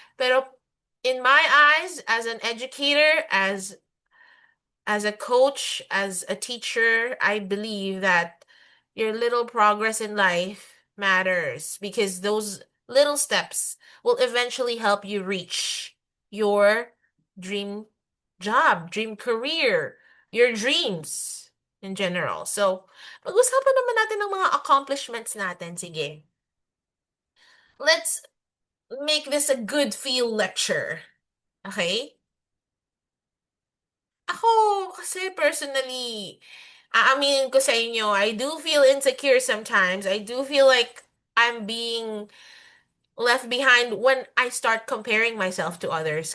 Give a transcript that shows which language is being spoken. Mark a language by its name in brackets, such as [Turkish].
[English] Pero in my eyes, as an educator, as a coach, as a teacher, I believe that your little progress in life matters because those little steps will eventually help you reach your dream job, dream career, your dreams in general. [Filipino] So, pag-usapan naman natin ng mga accomplishments natin. Sige. Let's [English] make this a good feel lecture. Okay? [Filipino] Ako, kasi personally, aaminin ko sa inyo, [English] I do feel insecure sometimes. I do feel like I'm being left behind when I start comparing myself to others.